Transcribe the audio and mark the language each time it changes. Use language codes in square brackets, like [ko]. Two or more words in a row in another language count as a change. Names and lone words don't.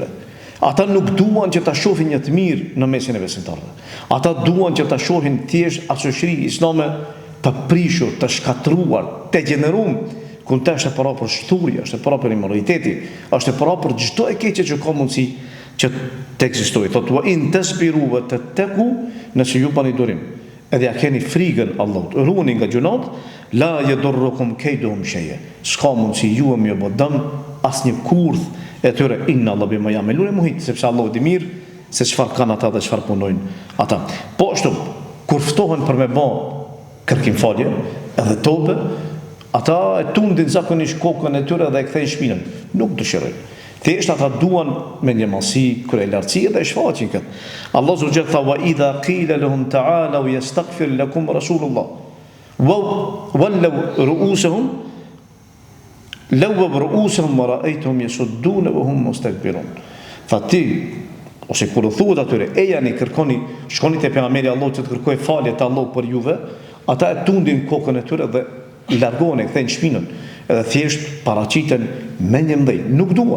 [sq] Ata nuk duan që ta shohin një të mirë në mesin e besimtarëve. Ata duan që ta shohin thjesht atë shoqëri islame të prishur, të shkatruar, të gjeneruar, ku të është para për shturje, është para për immoraliteti, është para për çdo e keqe që ka mundësi që të ekzistojë. [ar] Thotë وإن تصبروا وتتقوا, [sq] nëse ju bani durim, edhe ja keni frikën Allahut, ruani nga gjunat, [ar] لا يضركم كيدهم شيئا. [sq] S'ka mundësi ju më bë dëm asnjë kurth e tyre, [ar] إن الله بما يعملون محيط, [sq] sepse Allahu di mirë se çfarë kanë ata dhe çfarë punojnë ata. Po ashtu, kur ftohen për me bë kërkim falje edhe tobe, ata e tundin zakonisht kokën e tyre dhe e kthejnë shpinën. Nuk dëshirojnë. Thjesht ata duan me një mallësi, kryelartësi dhe shfaqin këtë. [ar] الله سبحانه وتعالى وإذا قيل لهم تعالوا يستغفر لكم رسول الله لووا رؤوسهم لو رؤوسهم ورأيتهم يصدون وهم مستكبرون. [sq] Fati ose kur u thuhet atyre, ejani kërkoni, shkoni te pejgamberi Allahut që të kërkojë falje te Allahu për juve, ata e tundin kokën e tyre dhe i largohen, e kthejnë shpinën, edhe thjesht paraqiten me një ndëj, nuk duan.